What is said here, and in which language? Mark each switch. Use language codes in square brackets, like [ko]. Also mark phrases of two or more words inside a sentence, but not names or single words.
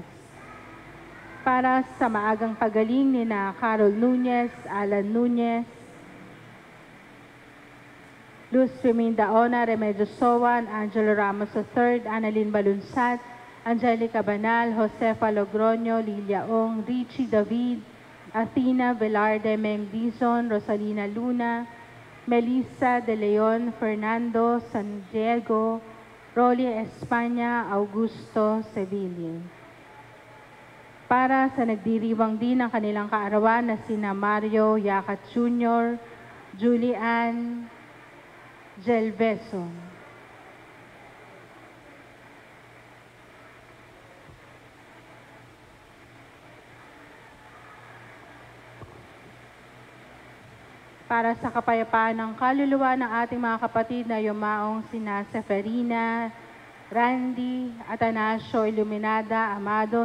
[tl] Para sa maagang pagaling ni na Carol Nunez, Alan Nunez, Luz Femindaona, Remedios Sowan, Angelo Ramos III, Annalyn Balunsat, Angelica Banal, Josefa Logroño, Lilia Ong, Richie David, Athena Velarde, Meng Dizon, Rosalina Luna, Melissa De Leon, Fernando San Diego, Rolly España, Augusto Seville. Para sa nagdiriwang din ng kanilang kaarawan na sina Mario Yacat Jr., Julian Gelveson. Para sa kapayapaan ng kaluluwa ng ating mga kapatid na yumaong sina Seferina, Randy, Atanasio Iluminada, Amado,